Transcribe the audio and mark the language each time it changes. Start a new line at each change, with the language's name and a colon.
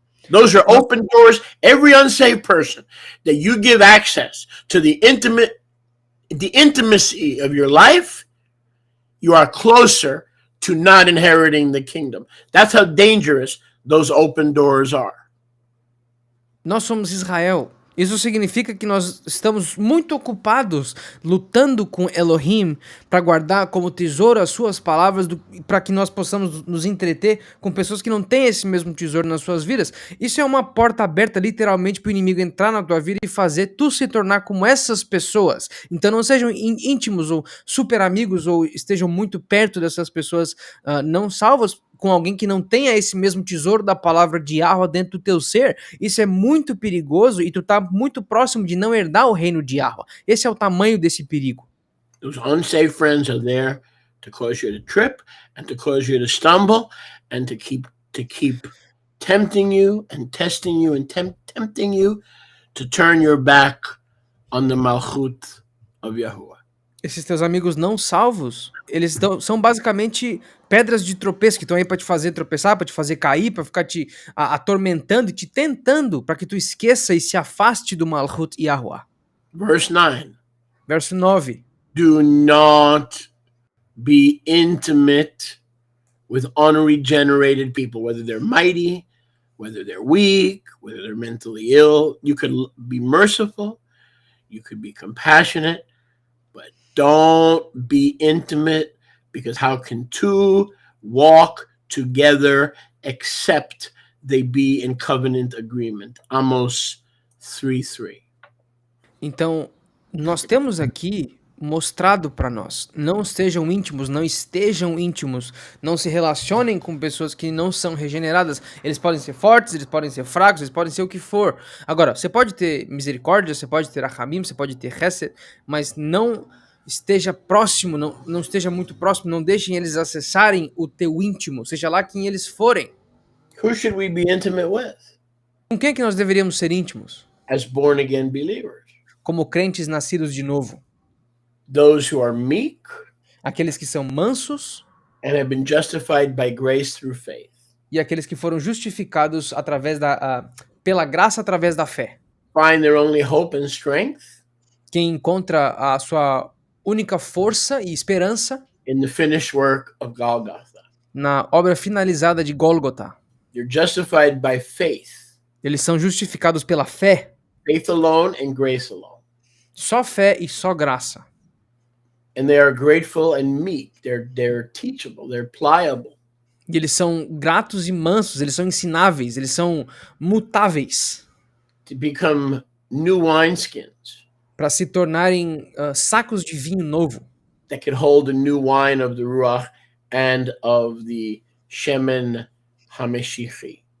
English: Those are open doors. Every unsaved person that you give access to the intimacy of your life, you are closer to not inheriting the kingdom. That's how dangerous those open doors are.
Portuguese: Nós somos Israel. Isso significa que nós estamos muito ocupados lutando com Elohim para guardar como tesouro as suas palavras, para que nós possamos nos entreter com pessoas que não têm esse mesmo tesouro nas suas vidas. Isso é uma porta aberta literalmente para o inimigo entrar na tua vida e fazer tu se tornar como essas pessoas. Então não sejam íntimos ou super amigos ou estejam muito perto dessas pessoas não salvas, com alguém que não tenha esse mesmo tesouro da palavra de Yahweh dentro do teu ser, isso é muito perigoso e tu tá muito próximo de não herdar o reino de Yahweh. Esse é o tamanho desse perigo.
English: Those unsaved friends are there to cause you to trip and to cause you to stumble and to keep tempting you and testing you and tempting you to turn your back on the malchut of Yahuwah.
Portuguese: Esses teus amigos não salvos, eles são basicamente pedras de tropeço que estão aí para te fazer tropeçar, para te fazer cair, para ficar te atormentando e te tentando para que tu esqueça e se afaste do Malchut Yahuwah.
English: Verse 9.
Portuguese: Verso 9.
English: Do not be intimate with unregenerated people, whether they're mighty, whether they're weak, whether they're mentally ill. You could be merciful, you could be compassionate, but don't be intimate, because how can two walk together except they be in covenant agreement? Amos 3:3.
Portuguese: Então, nós temos aqui mostrado para nós, não estejam íntimos, não estejam íntimos, não se relacionem com pessoas que não são regeneradas. Eles podem ser fortes, eles podem ser fracos, eles podem ser o que for. Agora, você pode ter misericórdia, você pode ter Rahamim, você pode ter Hesed, mas não esteja próximo, não esteja muito próximo, não deixem eles acessarem o teu íntimo, seja lá quem eles forem.
English: Who should we be intimate with
Portuguese: Com quem é que nós deveríamos ser íntimos?
English: as born again believers?
Portuguese: Como crentes nascidos de novo.
English: Those who are meek
Portuguese: Aqueles que são mansos
English: and have been justified by grace through faith.
Portuguese: e aqueles que foram justificados pela graça através da fé.
English: Find their only hope and strength
Portuguese: Quem encontra a sua única força e esperança
English: in the finished work of Golgotha.
Portuguese: na obra finalizada de Gólgota.
English: You're justified by faith.
Portuguese: Eles são justificados pela fé,
English: Faith alone and grace alone.
Portuguese: só fé e só graça.
English: And they are grateful and meek. They're teachable. They're pliable.
Portuguese: E eles são gratos e mansos, eles são ensináveis, eles são mutáveis
English: To become new wineskins
Portuguese: para se tornarem sacos de vinho novo,
English: that could hold the new wine of the Ruach and of the Shemen HaMeshichi.